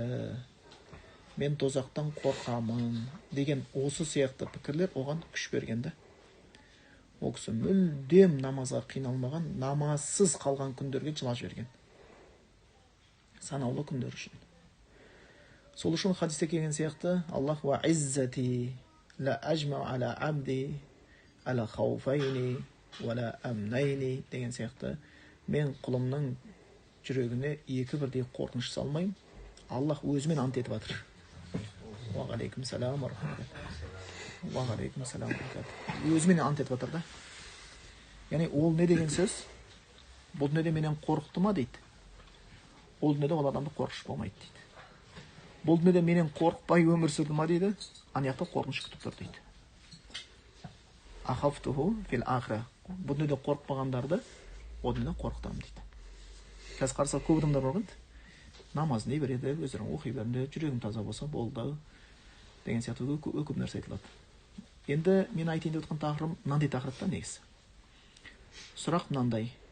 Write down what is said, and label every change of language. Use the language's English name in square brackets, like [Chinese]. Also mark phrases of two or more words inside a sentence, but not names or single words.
[Kazakh] Мен тозақтан қорқамын деген осы сияқты пікірлер оған күш бергенді. Ол кісі мүлдем намазға қиналмаған, намазсыз қалған күндерге жылап жіберген. Санаулы күндер үшін. Сол үшін хадисте келген сияқты [Arabic] الله وعزتي لا أجمع على عبدي خوفين ولا أمنين [Kazakh] деген сияқты мен құлымның жүрегіне екі бірдей қорқыныш салмаймын. Аллах өзімен ант етіп жатыр. [Arabic] وعليكم السلام ورحمة الله. وعليكم السلام ورحمة الله. [Kazakh] Өзімен ант етіп жатыр да. Яғни ол не деген сөз? Бұл дүниеде менен қорықты ма дейді. Ол дүниеде ол адамды қорқыныш болмайды дейді. Бұл дүниеде менен қорықпай өмір сүрді ма дейді. Ана жақта қорқыныш күтіп тұр дейді. [Arabic] أخفته في الآخرة. [Kazakh] Бұл дүниеде қорықпағандарды ол дүниеде қорқытамын дейді. Қазір қараса көп адамдар бар ғой. Намазын не береді, өздерін оқи берді, жүрегім таза болса болды деген сияқты көп нәрсе айтылады. Енді мен айтайын деп отқан тақырыбым мынандай тақырыпта негізі. Сұрақ мынандай.